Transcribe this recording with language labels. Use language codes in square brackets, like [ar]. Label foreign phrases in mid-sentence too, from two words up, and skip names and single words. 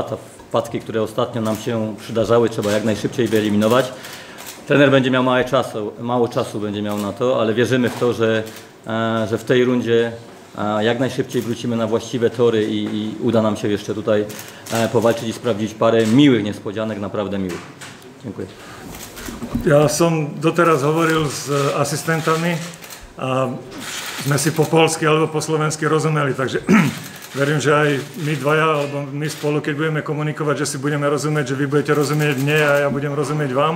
[pl] Te wpadki, które ostatnio nam się przydarzały, trzeba jak najszybciej wyeliminować. Trener będzie miał mało czasu będzie miał na to, ale wierzymy w to, że w tej rundzie jak najszybciej wrócimy na właściwe tory i uda nam się jeszcze tutaj powalczyć i sprawdzić parę miłych niespodzianek, naprawdę miłych. Dziękuję. [sk] Ja som doteraz hovoril s asistentami a sme si po polsky alebo po slovensky rozumeli, takže verím, že aj my dvaja, alebo my spolu, keď budeme komunikovať, že si budeme rozumieť, že vy budete rozumieť mne a ja budem rozumieť vám.